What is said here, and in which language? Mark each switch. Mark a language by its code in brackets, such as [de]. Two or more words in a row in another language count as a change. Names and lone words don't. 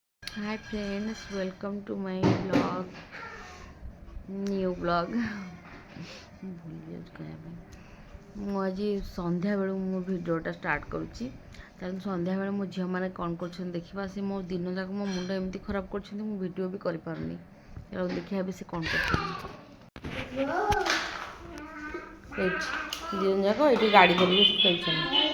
[en] Hi friends, welcome to my vlog, new vlog. [or] ମୁଁ ଆଜି ସନ୍ଧ୍ୟାବେଳୁ ମୋ ଭିଡ଼ିଓଟା ଷ୍ଟାର୍ଟ କରୁଛି କାରଣ ସନ୍ଧ୍ୟାବେଳେ ମୋ ଝିଅମାନେ କ'ଣ କରୁଛନ୍ତି ଦେଖିବା। ସେ ମୋ ଦିନ ଯାକ ମୋ ମୁଣ୍ଡ ଏମିତି ଖରାପ କରୁଛନ୍ତି ମୁଁ ଭିଡ଼ିଓ ବି କରିପାରୁନି। ଆଉ ଦେଖିବା ଏବେ ସେ କ'ଣ କରୁଛନ୍ତି। ଏଇଠି ଦିନ ଯାକ ଏଇଠି ଗାଡ଼ି ଧରିକି ଖେଳୁଛନ୍ତି।